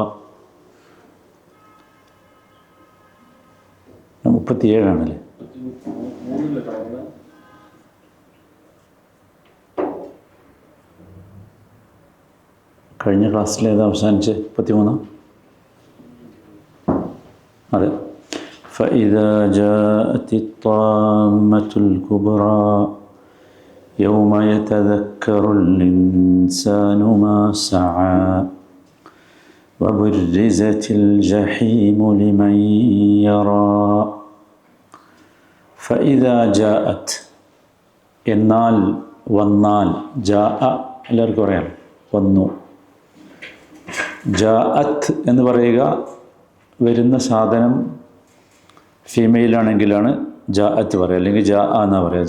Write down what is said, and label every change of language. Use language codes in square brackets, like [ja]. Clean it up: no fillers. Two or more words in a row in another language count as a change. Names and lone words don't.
[ml] 37 ആണല്ലേ? കഴിഞ്ഞ ക്ലാസ്സിൽ ഏതാ അവസാനിച്ച്? 33. അതെ. [ar] فإذا جاءت الطامة الكبرى يوم يتذكر الإنسان ما سعى وبرزت الجحيم لمن يرى. فإذا جاءت [ml] എന്നാൽ വന്നാൽ, ജാഅ എല്ലാവർക്കും അറിയാം, വന്നു. ജാഅത്ത് എന്ന് പറയുക വരുന്ന സാധനം ഫീമെയിലാണെങ്കിലാണ് ജാഅത്ത് പറയുക, അല്ലെങ്കിൽ ജാഅ എന്നാണ് പറയുക.